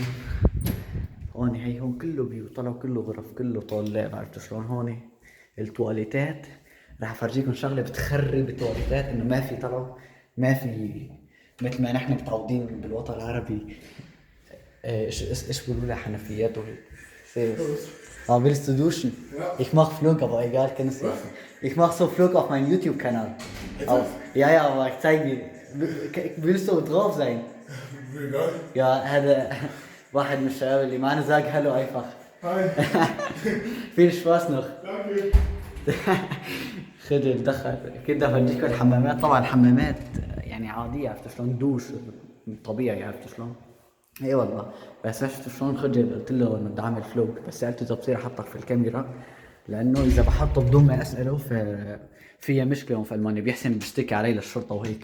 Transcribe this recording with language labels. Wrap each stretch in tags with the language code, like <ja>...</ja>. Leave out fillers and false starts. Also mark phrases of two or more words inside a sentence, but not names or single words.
<ar>هون هي هون كله بيو، طلعوا كله غرف، كله طلاب، عرفت شلون؟ هون التواليتات راح افرجيكم شغله بتخرب التواليتات، انه ما في، طلعوا ما في مثل ما نحن متعودين بالوطن العربي. ايش بيقولوا لها، حنفيات وهيك.</ar> <de>Ja, willst du duschen? Ich mache Flug, aber egal, kennst du. Ich mache so Flug auf meinem YouTube-Kanal. Ja, ja, aber ich zeige dir. Willst du drauf sein? Ja,</de> <ar>هذا واحد من الشباب اللي معنا</ar> <de>sag hallo einfach. viel Spaß noch.</de> <ar>خذ دخل كده بديك الحمامات، طبعا حمامات يعني عادية، عرفت شلون؟ دوش طبيعي، عرفت شلون؟ اي والله. بس عرفت شلون؟ خجل قلت له انه بدي اعمل فلوج، بس سالته اذا بصير احطك في الكاميرا، لانه اذا بحطه بدون ما اساله فيها مشكله في المانيا، بيحسن بيشتكي علي للشرطه وهيك.</ar>